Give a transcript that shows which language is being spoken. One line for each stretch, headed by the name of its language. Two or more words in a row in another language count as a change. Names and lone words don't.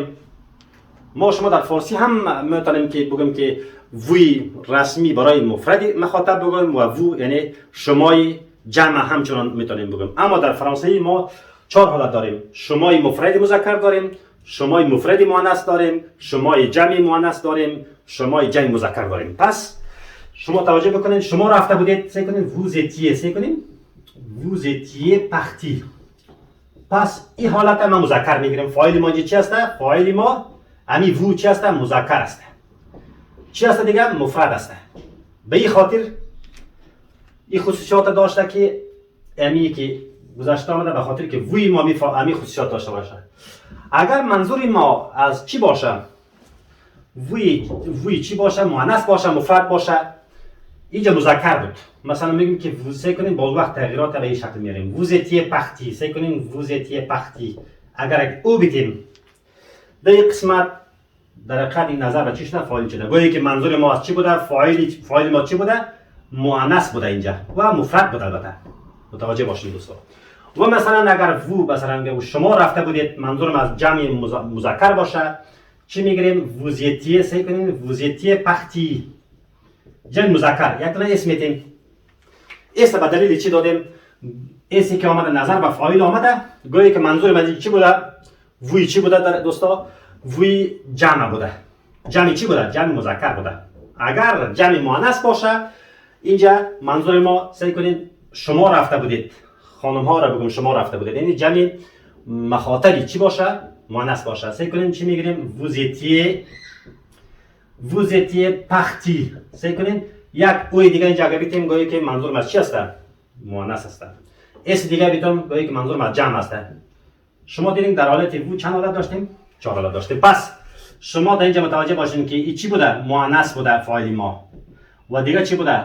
Persian: ما شما در فارسی هم میتونیم که بگیم که وی رسمی برای مفرد مخاطب بگیم و وو یعنی شمای جمع همچنان میتونیم بگیم. اما در فرانسوی ما 4 حالت داریم. شمای مفرد مذکر داریم، شمای مفرد مؤنث داریم، شمای جمع مؤنث داریم، شمای جمع مذکر داریم. پس شما توجه بکنید شما رفته بودید. سعی کنید
French: vous étiez.
Persian: سعی کنید
French: vous étiez parti.
Persian: پس این حالت ما مذکر میگیریم. فاعل ما چی است؟ فاعل ما امی وو چی است؟ مذکر است. چی است دیگه؟ مفرد است. به این خاطر این خصوصیات داشته که امی که گذشته آمده به خاطر که وی ما امی خصوصیات داشته باشه. اگر منظور ما از چی باشه؟ وی چی باشه؟ مؤنث باشه، مفرد باشه. اینجا مذکر بود. مثلا میگیم که سعی کنین باز وقت تغییرات به این شکل میاریم.
French: vous étiez parti.
Persian: سعی کنین
French: vous étiez parti.
Persian: اگر او بیتیم در این قسمت در حقیقت این نظر به چی شده؟ فاعل شده. گویی که منظور ما از چی بوده؟ فاعل ما چی بوده؟ مؤنث بوده اینجا و مفرد بوده. البته متوجه باشید دوستان. و مثلا اگر وو مثلا شما رفته بودید منظورم از جمع مذکر باشه چی میگیریم؟
French: vous étiez.
Persian: سعی کنین
French: vous étiez parti.
Persian: جمع مذکر یک دونه اسم میتیم. اسم به دلیل چی دادیم؟ اسمی که آمده نظر به فاعل آمده گویی که منظور من چی بوده؟ وی چی بوده دوستا؟ وی جمع بوده. جمع چی بوده؟ جمع مذکر بوده. اگر جمع مؤنث باشه اینجا منظور ما سعی کنین شما رفته بودید. خانم ها را بگم شما رفته بودید. یعنی جمع مخاطبی چی باشه؟ مؤنث باشه. سعی کنین چی میگیریم؟
French: vous étiez parti.
Persian: سعی کنین یک اوی دیگه اینجا اگه بیتیم گویی که منظور از چی است؟ مؤنث است. اس دیگه بیتم گویی که منظور از جمع است. شما دیدین در حالت وو چند حالت داشتیم؟ 4 حالت داشتیم. پس شما در اینجا متوجه باشین که این چی بوده؟ مؤنث بوده فاعل ما و دیگه چی بوده؟